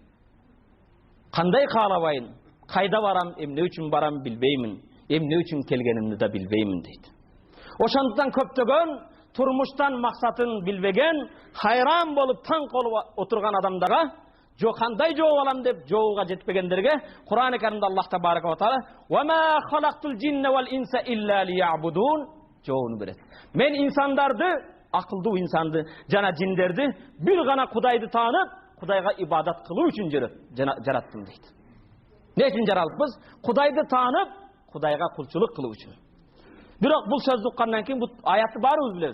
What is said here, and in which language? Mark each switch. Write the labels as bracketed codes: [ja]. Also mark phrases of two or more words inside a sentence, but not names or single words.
[ky] Кандай каалабайын, кайда барам, эмне үчүн барам билбеймин, эмне үчүн келгенимди да билбеймин дейт. Ошондуктан көптөгөн турмуштан максатын билбеген, хайран болуп таң калып отурган адамдарга жо кандай жооп алам деп жообуга жетпегендерге Кур'ан-ы Каримде Аллах [ar] تبارك وتعالى "وما خلقت الجن والإنس إلا ليعبدون" [ky] жообун берет. Мен инсандарды, акылдуу инсанды жана жиндерди бир гана Кудайды таанып, Кудайга ибадат кылуу үчүн жараттым дейт. Не үчүн жаралыппыз? Кудайды таанып, Кудайга кулчулук кылуу үчүн. Бирок бул сөздү уккандан кийин бул аятты баарыбыз билебиз.